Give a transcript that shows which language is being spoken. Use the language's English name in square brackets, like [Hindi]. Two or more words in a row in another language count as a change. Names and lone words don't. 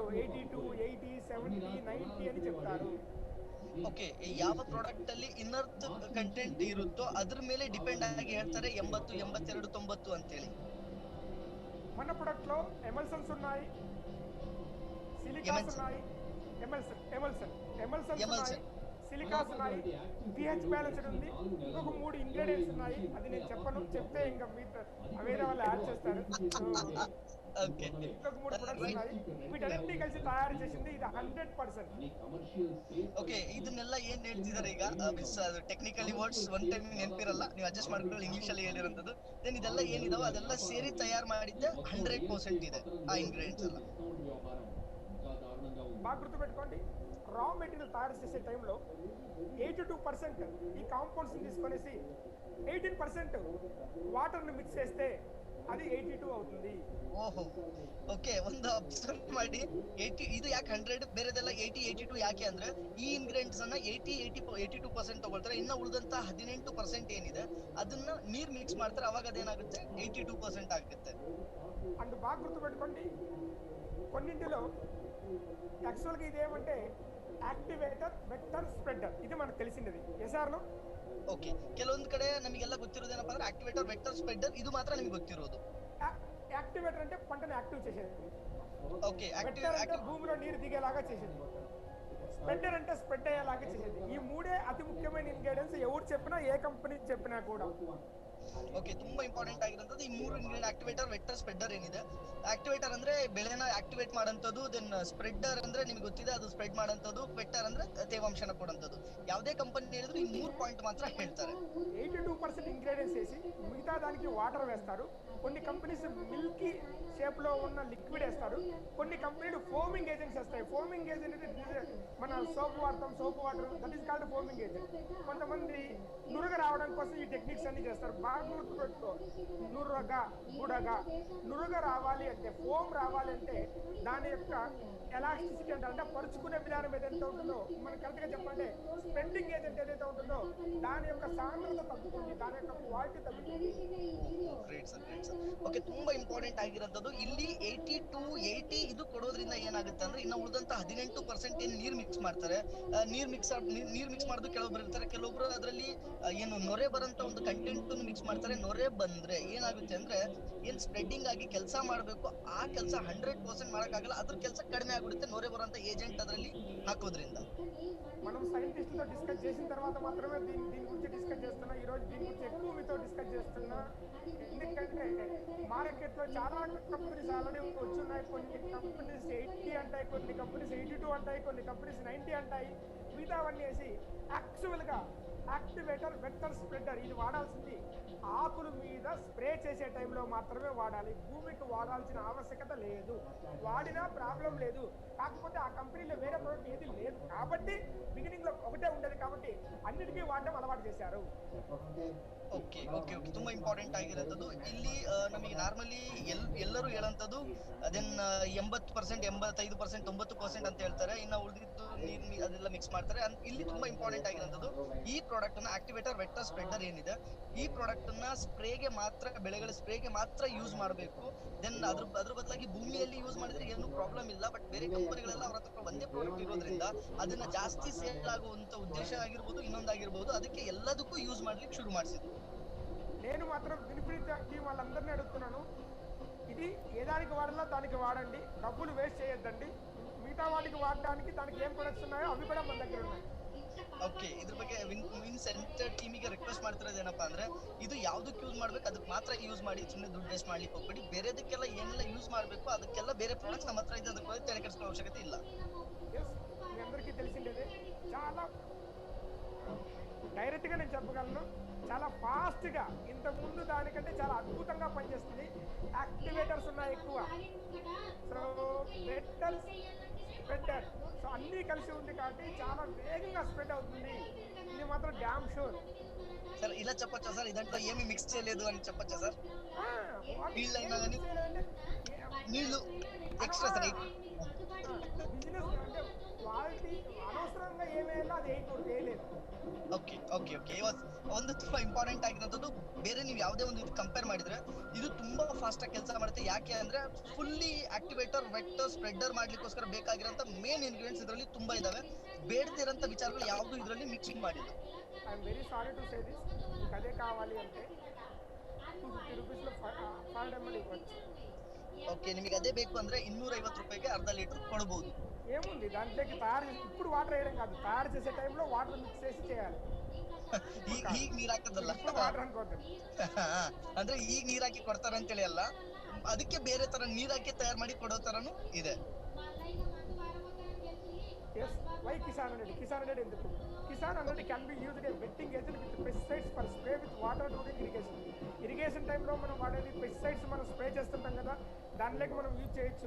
[Telugu] 82 80 70 90 అని చెప్తారు. [Kannada] ಓಕೆ, ಯಾವ ಪ್ರಾಡಕ್ಟ್ ಅಲ್ಲಿ [English] inert content [Kannada] ಇರುತ್ತೋ ಅದ್ರ ಮೇಲೆ ಡಿಪೆಂಡ್ ಆಗಿ ಹೇಳ್ತಾರೆ 80 82 90 ಅಂತೇಳಿ. [Telugu] మన ప్రొడక్ట్ లో ఎమల్సన్స్ ఉన్నాయి, సిలికాస్ ఉన్నాయి, ఎమల్సన్స్ ఉన్నాయి, సిలికాస్ ఉన్నాయి, [English] pH balanced [Telugu] ఉంది, ఇంకొక 3 ఇంగ్రీడియంట్స్ ఉన్నాయి. అది నేను చెప్పను, చెప్తే ఇంకా మీరు వేరే వాళ్ళు యాడ్ చేస్తారు. ఓకే, ఇంకొక 3 ప్రొడక్ట్స్ ఉన్నాయి, వీటన్నిటిని కలిసి తయారు చేసింది ఇది 100%. [Kannada] ಓಕೆ, ಇದನ್ನೆಲ್ಲ ಏನ್ ಹೇಳ್ತಿದ್ದಾರೆ ಈಗ, ಅದು [English] technically words one time [Kannada] ನೆನಪಿರಲ್ಲ, ನೀವು ಅಡ್ಜಸ್ಟ್ ಮಾಡ್ಕೊಂಡು ಇಂಗ್ಲಿಷ್ ಅಲ್ಲಿ ಹೇಳಿರೋಂಥದ್ದು. ದೆನ್ ಇದೆಲ್ಲ ಏನಿದಾವ ಅದೆಲ್ಲ ಸೇರಿ ತಯಾರು ಮಾಡಿದ್ದೆ 100% ಇದೆ ಆ ಇಂಗ್ರೀಡಿಯೆಂಟ್ಸ್ ಎಲ್ಲ. [Telugu] బాగా గుర్తుపెట్టుకోండి, [English] raw material [Telugu] తయారు చేసే టైంలో 82% ఈ కాంపౌండ్స్ తీసుకొనేసి 18% వాటర్ని మిక్స్ చేస్తే అది 82 అవుతుంది. [Kannada] ಓಹೋ, ಓಕೆ, ಒಂದು ಅಬ್ಸರ್ವ್ ಮಾಡಿ. 80 ಇದು ಯಾಕೆ 100, ಬೇರೆದೆಲ್ಲ 80 82 ಯಾಕೆ ಅಂದ್ರೆ ಈ ಇಂಗ್ರೀಡಿಯೆಂಟ್ಸ್ ಅನ್ನ 82% ತಗೊಳ್ತಾರೆ, ಇನ್ನ ಉಳಿದಂತ 18% ಏನಿದೆ ಅದನ್ನ ನೀರ್ ಮಿಕ್ಸ್ ಮಾಡ್ತಾರೆ, ಅವಾಗ ಅದೇನಾಗುತ್ತೆ 82% ಆಗುತ್ತೆ. [Telugu] అండ్ బాగా గుర్తుపెట్టుకోండి, కొన్నింటిలో యాక్చువల్గా ఇదేమంటే [English] activator vector spreader, [Telugu] ఇది మనకు తెలిసినది ఎస్ఆర్లో. [Kannada] ಓಕೆ, ಕೆಲವೊಂದು ಕಡೆ ನಮಗೆಲ್ಲ ಗೊತ್ತಿರೋದೇನಪ್ಪ ಅಂದ್ರೆ [English] activator vector spreader, [Kannada] ಇದು ಮಾತ್ರ ನಿಮಗೆ ಗೊತ್ತಿರೋದು. [Telugu] యాక్టివేటర్ అంటే పంటను యాక్టివ్ చేసేది, ఓకే, వెక్టర్ అంటే భూమిలో నీరు దిగేలాగా చేసేది, స్ప్రెడర్ అంటే స్ప్రెడ్ అయ్యేలాగా చేసేది. ఈ మూడే అతి ముఖ్యమైన ఇంగ్రీడియంట్స్, ఎవరు చెప్పినా ఏ కంపెనీ చెప్పినా కూడా. [Kannada] ಓಕೆ, ತುಂಬಾ ಇಂಪಾರ್ಟೆಂಟ್ ಆಗಿರೋದು ಈ 3 ಇಂಗ್ರೀಡಿಯೆಂಟ್, [English] activator vector spreader [Kannada] ಏನಿದೆ. ಆಕ್ಟಿವೇಟರ್ ಅಂದ್ರೆ ಬೆಳೆನ ಆಕ್ಟಿವೇಟ್ ಮಾಡೋಂಥದ್ದು, ದೆನ್ ಸ್ಪ್ರೆಡರ್ ಅಂದ್ರೆ ನಿಮ್ಗೆ ಗೊತ್ತಿದೆ ಅದು ಸ್ಪ್ರೆಡ್ ಮಾಡೋಂಥದ್ದು, ವೆಕ್ಟರ್ ಅಂದ್ರೆ ತೇವಾಂಶನ ಕೊಡೋಂಥದ್ದು. ಯಾವುದೇ ಕಂಪನಿ ಹೇಳಿದ್ರು ಈ 3 ಪಾಯಿಂಟ್ ಮಾತ್ರ ಹೇಳ್ತಾರೆ. [Telugu] 82% ఇంగ్రీడియంట్స్ వేసి మిగతా దానికి వాటర్ వేస్తారు. కొన్ని కంపెనీస్ [English] milky shape [Telugu] లో ఉన్న లిక్విడ్ వేస్తారు, కొన్ని కంపెనీలు [English] foaming agents [Telugu] వేస్తాయి. [English] foaming agent [Telugu] అంటే మన సోప్ వాడతాం, [English] soap water, that is called foaming agent. [Telugu] కొంతమంది నురగ రావడం కోసం ఈ టెక్నిక్స్ అన్ని చేస్తారు. బాగా గుర్తుపెట్టుకో, నురగ రావాలి అంటే, ఫోమ్ రావాలి అంటే దాని యొక్క ఎలాస్టిసిటీ అంటే పరుచుకునే విధానం ఏదైతే ఉంటుందో, మనం కరెక్ట్ గా చెప్పాలంటే [English] spending agent [Telugu] ఏదైతే ఉంటుందో దాని యొక్క సాంద్రత తగ్గుతుంది, దాని యొక్క క్వాలిటీ తగ్గుతుంది. [Kannada] ಗ್ರೇಟ್ ಸರ್, ಗ್ರೇಟ್ ಸರ್. ಓಕೆ, ತುಂಬಾ ಇಂಪಾರ್ಟೆಂಟ್ ಆಗಿರೋಂಥದ್ದು ಇಲ್ಲಿ 82 80 ಇದು ಕೊಡೋದ್ರಿಂದ ಏನಾಗುತ್ತೆ ಅಂದ್ರೆ ಇನ್ನು ಉಳಿದಂತ 18% ಏನ್ ನೀರ್ ಮಿಕ್ಸ್ ಮಾಡ್ತಾರೆ, ನೀರ್ ಮಿಕ್ಸ್ ಮಾಡೋದು ಕೆಲವೊಬ್ರು ಇರ್ತಾರೆ, ಕೆಲವೊಬ್ರು ಅದರಲ್ಲಿ ಏನು ನೊರೆ ಬರಂತ ಒಂದು ಕಂಟೆಂಟ್ ಮಿಕ್ಸ್ ಮಾಡ್ತಾರೆ. ನೊರೆ ಬಂದ್ರೆ ಏನಾಗುತ್ತೆ ಅಂದ್ರೆ ಏನ್ ಸ್ಪ್ರೆಡ್ಡಿಂಗ್ ಆಗಿ ಕೆಲಸ ಮಾಡಬೇಕು ಆ ಕೆಲಸ 100% ಮಾಡಕ್ಕಾಗಲ್ಲ, ಅದ್ರ ಕೆಲಸ ಕಡಿಮೆ ಆಗ್ಬಿಡುತ್ತೆ ನೊರೆ ಬರುವಂತ ಏಜೆಂಟ್ ಅದರಲ್ಲಿ ಹಾಕೋದ್ರಿಂದ. [Telugu] మనం సైంటిస్టులతో డిస్కస్ చేసిన తర్వాత మాత్రమే దీని గురించి డిస్కస్ చేస్తున్నా. ఈ రోజు దీని గురించి ఎక్కువ మీతో డిస్కస్ చేస్తున్నా, ఎందుకంటే మార్కెట్లో చాలా కంపెనీస్ ఆల్రెడీ వచ్చున్నాయి. కొన్ని కంపెనీస్ 80 అంటాయి, కొన్ని కంపెనీస్ 82 అంటాయి, కొన్ని కంపెనీస్ 90 అంటాయి. మిగతావన్నీ వేసి యాక్చువల్గా [English] activator vector spreader [Telugu] ఇది వాడాల్సింది ఆకుల మీద స్ప్రే చేసే టైంలో మాత్రమే వాడాలి. భూమికి వాడాల్సిన ఆవశ్యకత లేదు, వాడినా ప్రాబ్లం లేదు. కాకపోతే ఆ కంపెనీలో వేరే ప్రోడక్ట్ ఏది లేదు కాబట్టి బిగినింగ్ లో ఒకటే ఉండేది కాబట్టి అన్నిటికీ వాడడం అలవాటు చేశారు. [Kannada] ಓಕೆ ಓಕೆ ಓಕೆ, ತುಂಬಾ ಇಂಪಾರ್ಟೆಂಟ್ ಆಗಿರೋದು ಇಲ್ಲಿ ನಮಗೆ ನಾರ್ಮಲಿ ಎಲ್ಲರೂ ಹೇಳೋಂಥದ್ದು ದೆನ್ 80% 85% 90% ಅಂತ ಹೇಳ್ತಾರೆ, ಇನ್ನ ಉಳಿದಿದ್ದು ನೀರು ಅದೆಲ್ಲ ಮಿಕ್ಸ್ ಮಾಡ್ತಾರೆ. ಇಲ್ಲಿ ತುಂಬಾ ಇಂಪಾರ್ಟೆಂಟ್ ಆಗಿರೋಂಥದ್ದು ಈ ಪ್ರಾಡಕ್ಟ್ ಅನ್ನ [English] activator vector spreader [Kannada] ಏನಿದೆ ಈ ಪ್ರಾಡಕ್ಟ್ ಅನ್ನ ಸ್ಪ್ರೇಗೆ ಮಾತ್ರ, ಬೆಳೆಗಳ ಸ್ಪ್ರೇಗೆ ಮಾತ್ರ ಯೂಸ್ ಮಾಡಬೇಕು. ದೆನ್ ಅದ್ರ ಬದಲಾಗಿ ಭೂಮಿಯಲ್ಲಿ ಯೂಸ್ ಮಾಡಿದ್ರೆ ಏನು ಪ್ರಾಬ್ಲಮ್ ಇಲ್ಲ, ಬಟ್ ಬೇರೆ ಕಂಪನಿಗಳೆಲ್ಲ ಅವ್ರ ಹತ್ರ ಒಂದೇ ಪ್ರಾಡಕ್ಟ್ ಇರೋದ್ರಿಂದ ಅದನ್ನ ಜಾಸ್ತಿ ಸೇಲ್ ಆಗುವಂತ ಉದ್ದೇಶ ಆಗಿರ್ಬೋದು, ಇನ್ನೊಂದಾಗಿರ್ಬೋದು, ಅದಕ್ಕೆ ಎಲ್ಲದಕ್ಕೂ ಯೂಸ್ ಮಾಡ್ಲಿಕ್ಕೆ ಶುರು ಮಾಡಿಸಿದ್ರು. [Telugu] నేను మాత్రం వినిపిత టీం వాళ్ళందరినీ అడుగుతున్నాను, ఇది ఏ దానికి వాడాలో దానికి వాడండి, డబ్బులు వేస్ట్ చేయొద్దండి. మిగతా వాటికి వాడడానికి దానికి ఏం ప్రొడక్ట్స్ ఉన్నాయో అవి కూడా మన దగ్గర ఉన్నాయి. [Kannada] ಓಕೆ, ಇದ್ರ ಬಗ್ಗೆ ವಿನ್ ಸೆಂಟರ್ ಟೀಮಿಗೆ ರಿಕ್ವೆಸ್ಟ್ ಮಾಡ್ತಿರೋದು ಏನಪ್ಪಾ ಅಂದ್ರೆ, ಇದು ಯಾವ್ದಕ್ಕೆ ಯೂಸ್ ಮಾಡ್ಬೇಕು ಅದಕ್ಕೆ ಮಾತ್ರ ಯೂಸ್ ಮಾಡಿ, ಸುಮ್ಮನೆ ದುಡ್ಡು ವೇಸ್ಟ್ ಮಾಡ್ಲಿಕ್ಕೆ ಹೋಗ್ಬೇಡಿ. ಬೇರೆದಕ್ಕೆಲ್ಲ ಏನೆಲ್ಲ ಯೂಸ್ ಮಾಡಬೇಕು ಅದಕ್ಕೆಲ್ಲ ಬೇರೆ ಪ್ರಾಡಕ್ಟ್ಸ್ ನಮ್ಮ ಹತ್ರ ಇದೆ, ಅದಕ್ಕೆ ತಲೆ ಕೆಡಿಸ್ಕೊಳ್ಳೋ ಅವಶ್ಯಕತೆ ಇಲ್ಲ. [Telugu] ఎస్, మీ అందరికీ తెలిసిండేదే. చాలా డైరెక్ట్గా నేను చెప్పగలను, చాలా ఫాస్ట్గా ఇంతకుముందు దానికంటే చాలా అద్భుతంగా పనిచేస్తుంది. యాక్టివేటర్స్ ఉన్నాయి ఎక్కువ, [English] so metal spreader, [Telugu] సో అన్నీ కలిసి ఉంది కాబట్టి చాలా వేగంగా స్ప్రెడ్ అవుతుంది. ఇది మాత్రం [English] damn sure. [Telugu] సార్ ఇలా చెప్పొచ్చా సార్, ఇదంతా ఏమి మిక్స్ చేయలేదు అని చెప్పొచ్చా సార్? నీళ్ళైనా కానీ నీళ్ళు ఎక్స్ట్రా సార్. బిజినెస్ అంటే క్వాలిటీ అనవసరంగా ఏమేయాలో అది వేయలేదు. [Kannada] ಓಕೆ ಓಕೆ ಓಕೆ, ಒಂದು ತುಂಬಾ ಇಂಪಾರ್ಟೆಂಟ್ ಆಗಿರೋದು, ಬೇರೆ ನೀವು ಯಾವುದೇ ಒಂದು ಇದು ಕಂಪೇರ್ ಮಾಡಿದ್ರೆ ಇದು ತುಂಬಾ ಫಾಸ್ಟ್ ಆಗಿ ಕೆಲಸ ಮಾಡುತ್ತೆ. ಯಾಕೆ ಅಂದ್ರೆ [English] fully activator, vector, spreader [Kannada] ಮಾಡ್ಲಿಕ್ಕೋಸ್ಕರ ಬೇಕಾಗಿರೋಂಥ [English] main ingredients [Kannada] ಇದರಲ್ಲಿ ತುಂಬಾ ಇದಾವೆ. ಬೇಡದಿರೋಂಥ ವಿಚಾರಗಳು ಯಾವುದು ಇದರಲ್ಲಿ ಮಿಕ್ಸಿಂಗ್ ಮಾಡಿಲ್ಲ. [English] I am very sorry to say this. [Telugu] మీకు అదే కావాలి అంటే 250 రూపీస్లో 500 ml ఇవ్వచ్చు. [Kannada] ಓಕೆ, ನಿಮಗೆ ಅದೇ ಬೇಕು ಅಂದ್ರೆ 250 ರೂಪಾಯಿಗೆ ಅರ್ಧ ಲೀಟರ್ ಕೊಡಬಹುದು. [Telugu] ఏముంది దాంట్లోకి తయారు చేసి, ఇప్పుడు వాటర్ వేయడం కాదు, తయారు చేసే టైంలో వాటర్ మిక్స్ చేసి చేయాలి. [Kannada] ಈಗ ನೀರ್ ಹಾಕೋದಲ್ಲ, [Telugu] వాటర్ అనుకోవద్దు. [Kannada] ಅಂದ್ರೆ ಈಗ ನೀರ್ ಹಾಕಿ ಕೊಡ್ತಾರ ಅಂತೇಳಿ ಅಲ್ಲ, ಅದಕ್ಕೆ ಬೇರೆ ತರ ನೀರ್ ಹಾಕಿ ತಯಾರು ಮಾಡಿ ಕೊಡೋ ತರನು ಇದೆ. [English] Yes, why Kisan 100? Kisan 100 ఎందుకు? Kisan 100 can be used as wetting agent with pesticides for spray with water during irrigation. [Telugu] ఇరిగేషన్ టైంలో మనం వాడేది పెస్టిసైడ్స్ మనం స్ప్రే చేస్తుంటాం కదా, దానిలోకి మనం యూజ్ చేయొచ్చు.